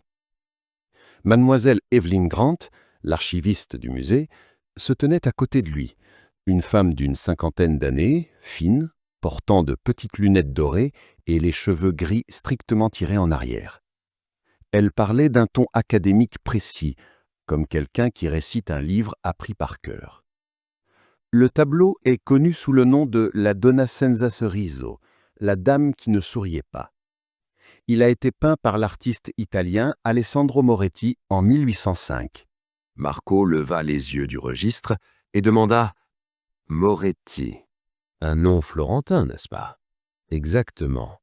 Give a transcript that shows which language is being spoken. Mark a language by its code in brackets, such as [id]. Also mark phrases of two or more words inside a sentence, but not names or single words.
[fr] Mademoiselle Evelyn Grant, l'archiviste du musée, se tenait à côté de lui, une femme d'une cinquantaine d'années, fine, portant de petites lunettes dorées et les cheveux gris strictement tirés en arrière. Elle parlait d'un ton académique précis, comme quelqu'un qui récite un livre appris par cœur. Le tableau est connu sous le nom de la Donna senza sorriso, la dame qui ne souriait pas. Il a été peint par l'artiste italien Alessandro Moretti en 1805. Marco leva les yeux du registre et demanda « Moretti, un nom florentin, n'est-ce pas ?»« Exactement.